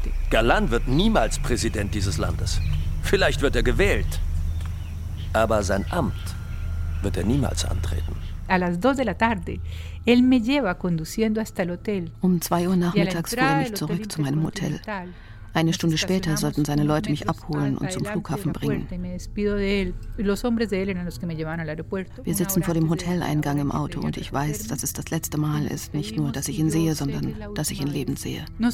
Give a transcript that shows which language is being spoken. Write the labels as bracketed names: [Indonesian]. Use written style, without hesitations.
[German] Galán wird niemals Präsident dieses Landes. Vielleicht wird er gewählt. Aber sein Amt wird er niemals antreten. [Spanish] A las 2 de la tarde, él me lleva conduciendo hasta el hotel. [German] Um 2 Uhr nachmittags fuhr er mich zurück zu meinem Hotel. Eine Stunde später sollten seine Leute mich abholen und zum Flughafen bringen. Wir sitzen vor dem Hoteleingang im Auto und ich weiß, dass es das letzte Mal ist, nicht nur, dass ich ihn sehe, sondern dass ich ihn lebend sehe.